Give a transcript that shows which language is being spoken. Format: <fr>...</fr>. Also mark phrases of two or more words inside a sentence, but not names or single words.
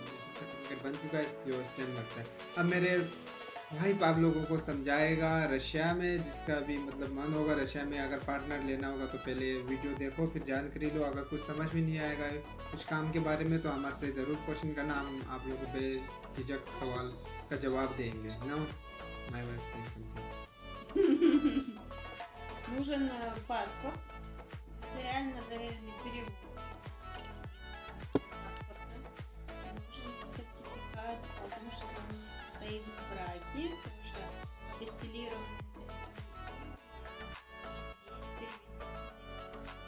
<hi>सर्टिफिकेट बन चुका है, जो स्टैम्प लगता है। अब मेरे भाई आप लोगों को समझाएगा रशिया में, जिसका भी मतलब मन होगा रशिया में अगर पार्टनर लेना होगा तो पहले वीडियो देखो, फिर जानकारी लो। अगर कुछ समझ भी नहीं आएगा कुछ काम के बारे में तो हमारे से ज़रूर क्वेश्चन करना, हम आप लोगों पे झिझक सवाल का जवाब देंगे ना।</hi> <en>my wife</en> <ru>Нужен паспорт, реально доверенный перевод паспорта. Нужен сертификат о том, что он состоит в браке, уже апостилированный здесь переведенный.</ru>